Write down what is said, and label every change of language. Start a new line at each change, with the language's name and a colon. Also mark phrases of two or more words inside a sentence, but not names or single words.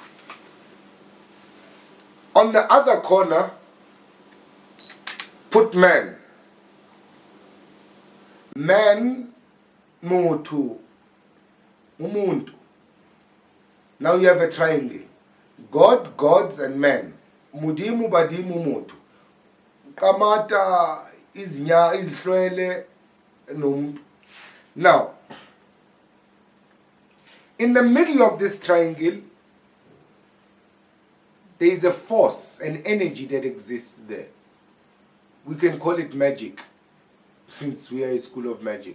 English: On the other corner, put man. Man,
Zulu: uMuntu, uMuntu.
English: Now you have a triangle. God, gods, and man.
Southern Sotho: Mudimu, badimu,
Zulu: uMuntu. Kamata, iznya, izhlwele, nomuntu.
English: Now, in the middle of this triangle, there is a force, an energy that exists there. We can call it magic, since we are a school of magic.